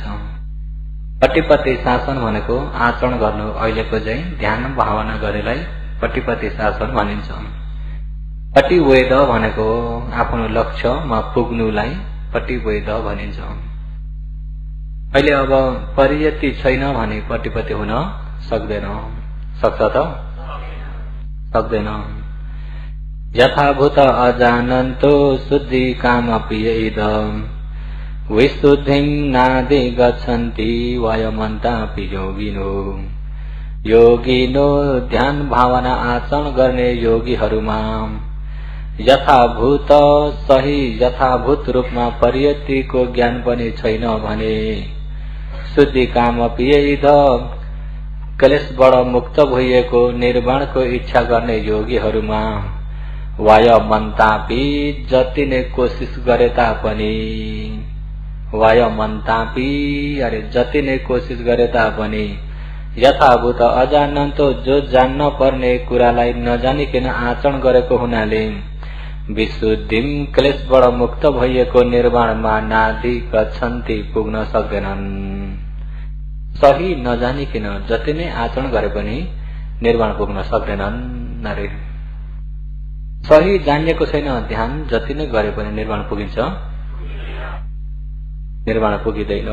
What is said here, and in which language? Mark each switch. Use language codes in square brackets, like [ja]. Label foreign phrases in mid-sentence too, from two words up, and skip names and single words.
[ne] पटिपति शासन भनेको आचरण गर्नु अहिलेको चाहिँ ध्यान भावना गरेलाई पटिपति शासन भनिन्छ। पटिवेद भनेको आफ्नो लक्ष्यमा पुग्नुलाई पटिवेद भनिन्छ। अहिले अब परियति छैन भने पटिपति हुन सक्दैन। सक्छ त? सक्दैन। [pi] यथाभूत अजानन्तो शुद्धि कामपि इदं विशुद्धिं नादि गच्छन्ति वायमन्तापि योगिनो। [ne] योगिनो ध्यान भावना आचरण गर्ने योगीहरूमा यथाभूत सही यथाभूत रूपमा परियतिको ज्ञान पनि छैन भने [pi] शुद्धि कामपि इदं [ne] क्लेशबाट मुक्त भइएको निर्वाणको इच्छा गर्ने योगीहरूमा वायमन्तापि जति नै कोशिश गरे तापनि वायमन्तापि अरे जति नै कोशिश गरे तापनि [pi] यथाभूत अजानन्तो [ne] जो जान्न पर्ने कुरालाई नजानिकन आचरण गरेको हुनाले विशुद्धिम क्लेशबाट मुक्त भइएको निर्वाणमा [pi] नादि गच्छन्ति [ne] पुग्न सक्दैनन्। सही नजानिकन जति नै आचरण गरे पनि निर्वाण पुग्न सक्दैनन्। अरे सही जानिएको छैन ध्यान जति नै गरे पनि निर्वाण पुगिन्छ? निर्वाण पुगिँदैन।